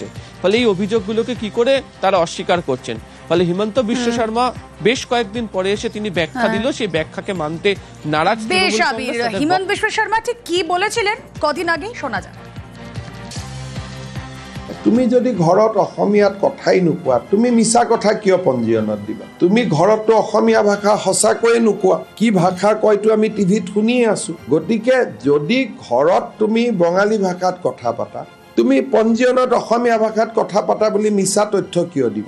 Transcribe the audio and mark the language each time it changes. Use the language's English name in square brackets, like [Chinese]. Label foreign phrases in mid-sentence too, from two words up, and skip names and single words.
[Bangla] ফলে এই অভিযোগগুলোকে কি করে তারা অস্বীকার করছেন। ফলে হিমন্ত বিশ্ব শর্মা বেশ কয়েকদিন পরে এসে তিনি ব্যাখ্যা দিল, সেই ব্যাখ্যাকে মানতে নারাজ। হিমন্ত বিশ্ব শর্মা ঠিক কি বলেছিলেন কদিন আগে শোনা যায়। [Assamese] তুমি যদি ঘৰত অসমীয়াত কথাই নোকোৱা, তুমি মিছা কথা কিয় পঞ্জীয়নত দিবা? তুমি ঘৰততো অসমীয়া ভাষা সঁচাকৈয়ে নোকোৱা, কি ভাষা কয়তো আমি টিভিত শুনিয়ে আছো। গতিকে যদি ঘৰত তুমি বঙালী ভাষাত কথা পাতা, তুমি পঞ্জীয়নত অসমীয়া ভাষাত কথা পাতা বুলি মিছা তথ্য কিয় দিবা?